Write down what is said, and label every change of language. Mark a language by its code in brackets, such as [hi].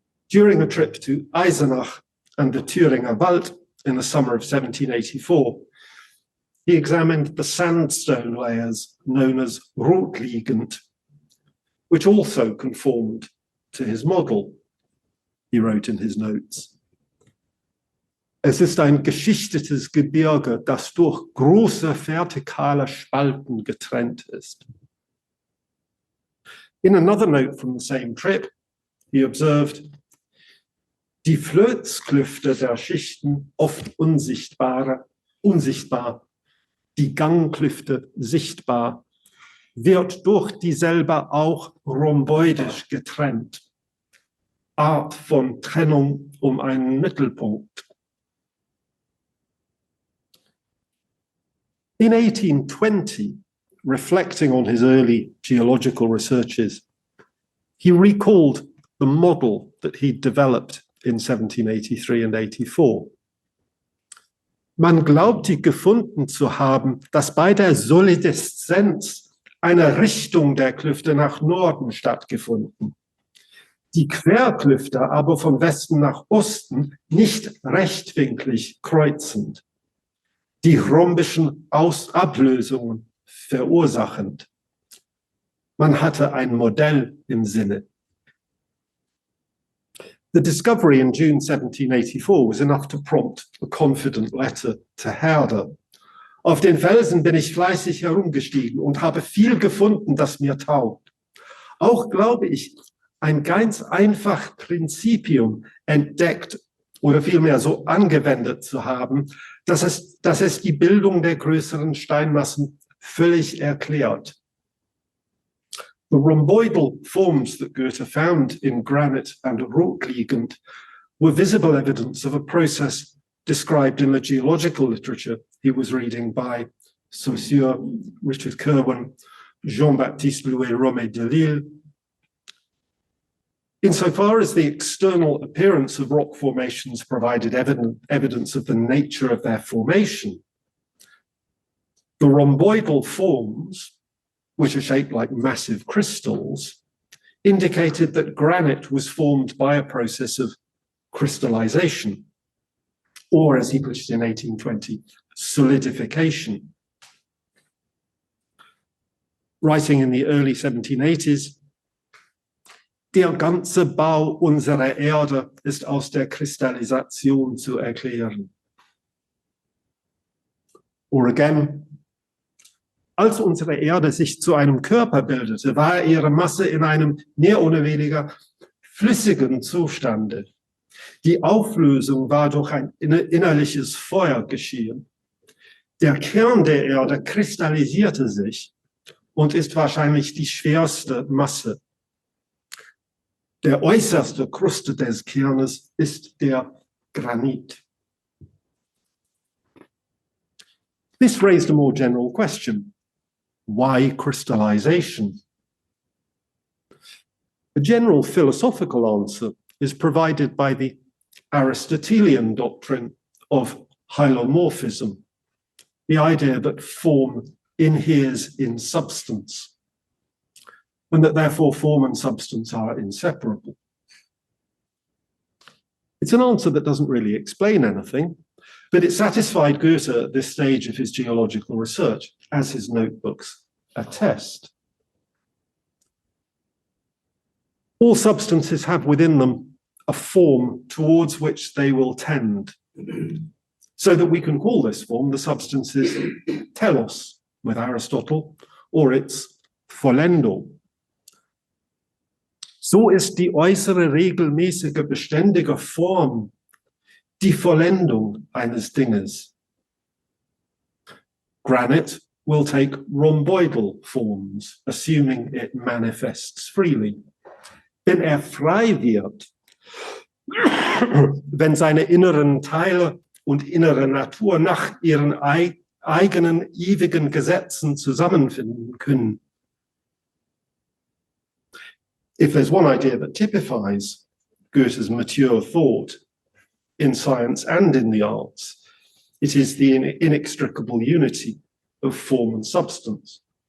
[en] During a trip to Eisenach and the Thüringer Wald in the summer of 1784, he examined the sandstone layers known as Rotliegend, which also conformed to his model, he wrote in his notes. [de] Es ist ein geschichtetes Gebirge, das durch große vertikale Spalten getrennt ist. [en] In another note from the same trip, he observed, [de] die Flötsklüfte der Schichten oft unsichtbar, die Gangklüfte sichtbar, wird durch dieselbe auch rhomboidisch getrennt. Art von Trennung einen Mittelpunkt. [en] In 1820, reflecting on his early geological researches, he recalled the model that he'd developed in 1783 and 84. [de] Man glaubte gefunden zu haben, dass bei der Solideszenz eine Richtung der Klüfte nach Norden stattgefunden. Die Querklüfte aber von Westen nach Osten nicht rechtwinklig kreuzend. Die rhombischen Ablösungen verursachend. Man hatte ein Modell im Sinne. [en] The discovery in June 1784 was enough to prompt a confident letter to Herder. [de] Auf den Felsen bin ich fleißig herumgestiegen und habe viel gefunden, das mir taugt. Auch glaube ich, ein ganz einfach Prinzipium entdeckt oder vielmehr so angewendet zu haben, dass es die Bildung der größeren Steinmassen völlig erklärt. [en] The rhomboidal forms that Goethe found in granite and Rotliegend were visible evidence of a process described in the geological literature he was reading by Saussure, Richard Kirwan, Jean-Baptiste Louis-Romé de Lille. Insofar as the external appearance of rock formations provided evidence of the nature of their formation, the rhomboidal forms, which are shaped like massive crystals, indicated that granite was formed by a process of crystallization, or as he put it in 1820, solidification. Writing in the early 1780s, [de] der ganze Bau unserer Erde ist aus der Kristallisation zu erklären. [en] Or again, [de] als unsere Erde sich zu einem Körper bildete, war ihre Masse in einem mehr oder weniger flüssigen Zustande. Die Auflösung war durch ein innerliches Feuer geschehen. Der Kern der Erde kristallisierte sich und ist wahrscheinlich die schwerste Masse. Der äußerste Kruste des Kernes ist der Granit. [en] This raised a more general question. Why crystallization? A general philosophical answer is provided by the Aristotelian doctrine of hylomorphism, the idea that form inheres in substance, and that therefore form and substance are inseparable. It's an answer that doesn't really explain anything, but it satisfied Goethe at this stage of his geological research, as his notebooks attest. All substances have within them a form towards which they will tend, so that we can call this form the substance's telos with Aristotle, or its Vollendung. [de] So ist die äußere regelmäßige beständige Form die Vollendung eines Dinges. [en] Granite will take rhomboidal forms, assuming it manifests freely. [de] Wenn frei wird, wenn seine inneren Teile und innere Natur nach ihren eigenen ewigen Gesetzen zusammenfinden können. [en] If there's one idea that typifies Goethe's mature thought in science and in the arts, it is the inextricable unity of form and substance.